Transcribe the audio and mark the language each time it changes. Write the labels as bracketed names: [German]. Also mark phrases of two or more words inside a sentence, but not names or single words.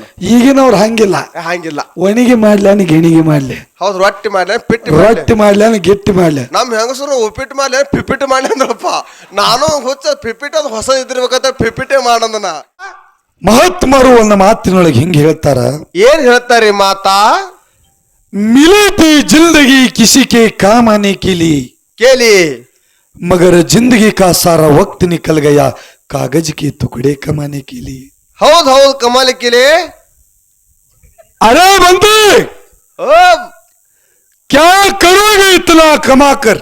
[Kannada] ಈಗಿನವ್ರು ಹಂಗಿಲ್ಲ. ಒಣಿಗೆ ಮಾಡ್ಲಿ ಗಿಣಿಗೆ ಮಾಡ್ಲಿ. ಹೌದು, ರೊಟ್ಟಿ ಮಾಡ್ಲಿ ಗಿಟ್ಟಿ ಮಾಡ್ಲಿ. ನಮ್ ಹೆಂಗಸರು ಉಪ್ಪಿಟ್ಟು ಮಾಡ್ಲಿ ಪಿಪಿಟ್ಟು ಮಾಡ್ಲಿ ಅಂದ್ರಪ್ಪ. ನಾನು ಹುಚ್ಚ ಪಿಪಿಟ್ಟು ಅದು ಹೊಸ ಇದ್ದಿರ್ಬೇಕಂತ ಪಿಪಿಟ್ಟೆ ಮಾಡಂದನ. ಮಹಾತ್ಮರು ಒಂದು ಮಾತಿನೊಳಗೆ ಹಿಂಗೆ ಹೇಳ್ತಾರ. ಏನ್ ಹೇಳ್ತಾರಿ ಮಾತಾ? [Hindi] मिली थी जिंदगी किसी के काम आने के लिए, मगर जिंदगी का सारा वक्त निकल गया कागज के टुकड़े कमाने के लिए. हौद कमाने के लिए. अरे बंदे, क्या करोगे इतना कमा कर?